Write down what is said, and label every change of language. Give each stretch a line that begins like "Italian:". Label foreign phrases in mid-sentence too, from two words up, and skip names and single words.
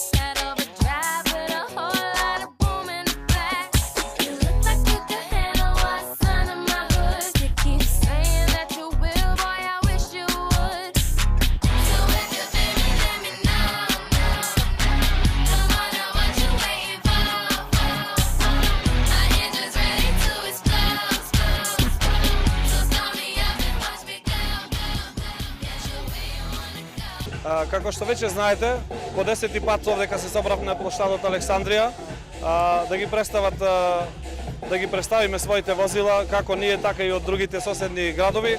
English: That overdrive with a whole lot of boom in the back. You look like you could handle what's under my hood. You keep saying that you will, boy, I wish you would. So if you feel me, let me know, Come on now, what you waiting for?
Macedonian: Како што веќе знаете, по 10 пат овдека се собравме на плоштадот Александрија да ги представиме своите возила, како ние, така и од другите соседни градови.